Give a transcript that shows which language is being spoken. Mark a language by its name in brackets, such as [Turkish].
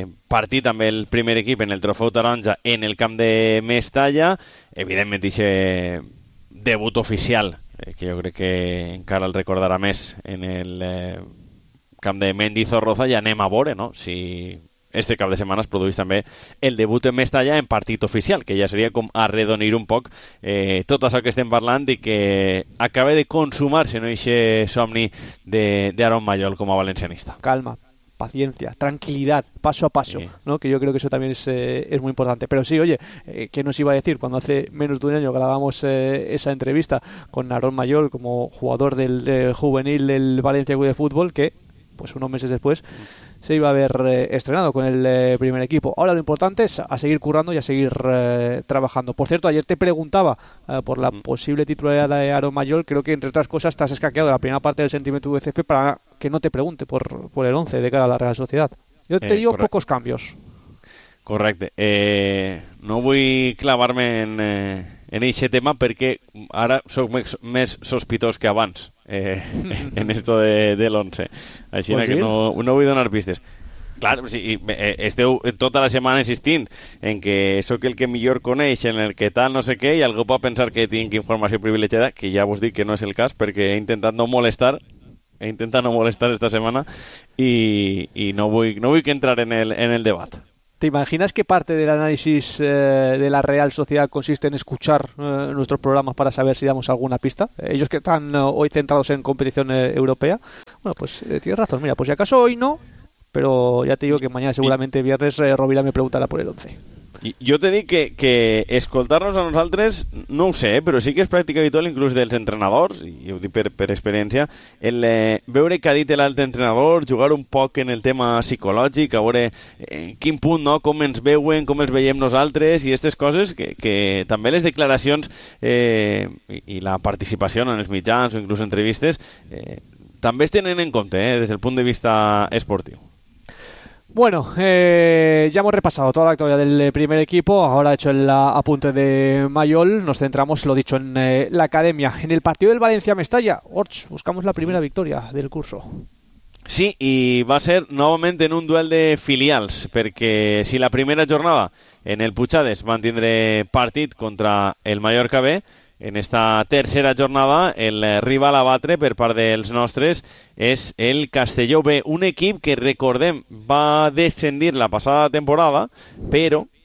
[Catalan] partit amb el primer equip en el Trofeu Taronja en el camp de Mestalla, evidentment ixe debut oficial, que jo crec que encara el recordarà més, en el camp de Mendizorroza, i anem a veure, no?, si este cap de setmana es produeix també el debut en Mestalla en partit oficial, que ja seria com arredonir un poc tot això que estem parlant i que acaba de consumar-se, no?, ixe somni d'Aaron Mayol com a valencianista. [Spanish] Calma, paciencia, tranquilidad, paso a paso, sí, ¿no? Que yo creo que eso también es muy importante. Pero sí, oye, ¿qué nos iba a decir cuando hace menos de un año grabamos esa entrevista con Aaron Mayol como jugador del juvenil del Valencia Club de Fútbol, que pues unos meses después se iba a haber estrenado con el primer equipo? Ahora lo importante es a seguir currando y a seguir trabajando. Por cierto, ayer te preguntaba por la posible titularidad de Aaron Mayol. Creo que, entre otras cosas, te has escaqueado la primera parte del sentimiento UCF para que no te pregunte por el 11 de cara a la Real Sociedad. Yo te digo pocos cambios. [Catalan] Correcte. No vull clavar-me en ese tema perquè ara soc més sospitós que abans en esto de l'11. Així que no vull donar pistes. Clar, sí, esteu tota la setmana insistint en que soc el que millor coneix, en el que tal, no sé què, i algú pot pensar que tinc informació privilegiada, que ja vos dic que no és el cas, perquè he intentat no molestar esta setmana i no vull que entrar en el debat. [Spanish] ¿Te imaginas que parte del análisis de la Real Sociedad consiste en escuchar nuestros programas para saber si damos alguna pista? Ellos que están hoy centrados en competición europea. Bueno, pues tienes razón. Mira, pues si acaso hoy no, pero ya te digo que mañana, seguramente viernes, Rovira me preguntará por el 11. [Catalan] Jo te dic que escoltar-nos a nosaltres, no ho sé, però sí que és pràctica habitual, inclús dels entrenadors, i ho dic per experiència, el veure què ha dit l'altre entrenador, jugar un poc en el tema psicològic, a veure en quin punt, no?, com ens veuen, com ens veiem nosaltres, i aquestes coses que també les declaracions i la participació en els mitjans o inclús entrevistes també es tenen en compte des del punt de vista esportiu. [Spanish] Bueno, ya hemos repasado toda la actualidad del primer equipo. Ahora, hecho el apunte de Mayol, nos centramos, lo dicho, en la academia. En el partido del Valencia-Mestalla, Orts, buscamos la primera victoria del curso. Sí, y va a ser nuevamente en un duel de filials, porque si la primera jornada en el Puigades mantendré partido contra el Mallorca B, en esta tercera jornada el rival [Catalan] a batre per part dels nostres és el Castelló B, un equip que, recordem, va descendir la passada temporada, però